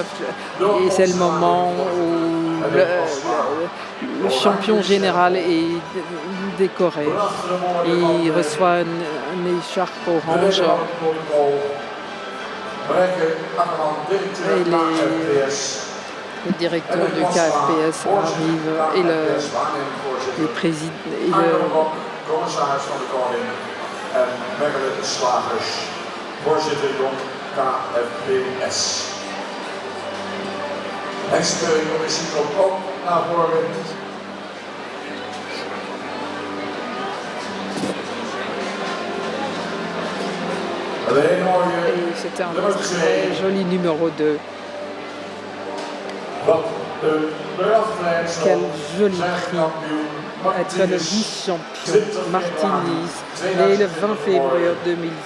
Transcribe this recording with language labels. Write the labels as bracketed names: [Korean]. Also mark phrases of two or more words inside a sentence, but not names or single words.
[French] Et c'est le moment où le champion général est décoré. Et il reçoit une écharpe orange. Et le directeur du KFPS arrive et le président et [Dutch] commissaris van de Koning en Mechelen Slagers, voorzitter Jong KFPS. Ex-commissie komt ook naar voren. [French] Et c'était un très joli numéro 2. Quel joli prix être le vice-champion Martinez, né le 20 février 2020.